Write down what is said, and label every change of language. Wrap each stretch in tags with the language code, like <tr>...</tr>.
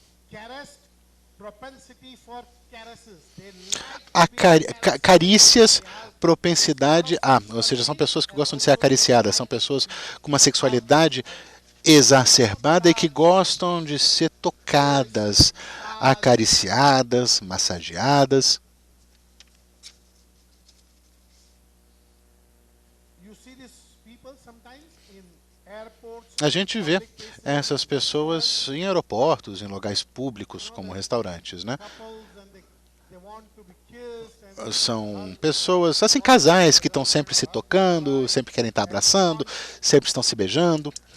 <en>Caress, propensity for caresses. They</en> <pt>A carícias, propensidade a, ou seja, são pessoas que gostam de ser acariciadas, são pessoas com uma sexualidade exacerbada e que gostam de ser tocadas, acariciadas, massageadas.</pt> <en>you see these people sometimes in airports.</en> <pt>A gente vê essas pessoas em aeroportos, em locais públicos, como restaurantes, né?</pt> <en>Couples and they want to be kissed and</en> <pt>São pessoas, assim, casais que estão sempre se tocando, sempre querem estar abraçando, sempre estão se beijando.</pt>